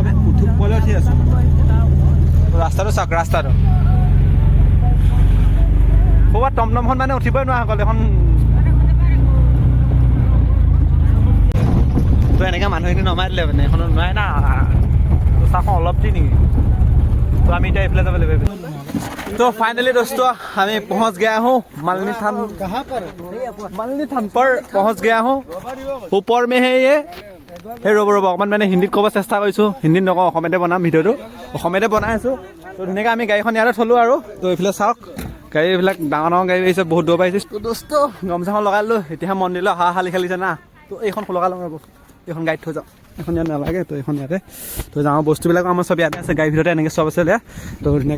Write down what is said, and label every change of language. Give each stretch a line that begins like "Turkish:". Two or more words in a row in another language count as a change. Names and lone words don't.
Assamese: ওপৰলৈ উঠি আছে ৰাস্তাটো চাওক ৰাস্তাটো। ক'ৰবাত টমটমখন মানে উঠিবই নোৱাৰা গ'ল এখন। তো এনেকৈ মানুহখিনি নমাই দিলে মানে এখন নোৱাৰে না তো চাওঁ অলপ দি নেকি তো আমি এতিয়া এইফালে যাব লাগিব
Hindi: तो फाइनली दोस्तों हमें पहुंच गया हूँ मालिनी थान कहाँ पर मालिनी थान पर पहुंच गया हूँ ऊपर में है ये
Assamese: ৰ'ব অকণমান মানে হিন্দীত ক'ব চেষ্টা কৰিছোঁ হিন্দীত নকওঁ অসমীয়াতে বনাম ভিডিঅ'টো অসমীয়াতে বনাই আছোঁ তো ধুনীয়াকৈ আমি গাড়ীখন ইয়াতে থলোঁ আৰু তো এইফালে চাওক গাড়ীবিলাক ডাঙৰ গাড়ী আহিছে বহুত দূৰ পাইছে তো দোস্ত গামোচাখন লগাই ল'লোঁ এতিয়া মন্দিৰলৈ হালি খেলিছে না তো এইখন লগাই ল'ম ৰ'ব এইখন গাড়ীত থৈ যাওঁ এখন ইয়াত নালাগে তো এইখন ইয়াতে তো যাওঁ বস্তুবিলাক আমাৰ চব ইয়াতে আছে গাড়ীৰ ভিতৰতে এনেকৈ চব আছে তো ধুনীয়াকৈ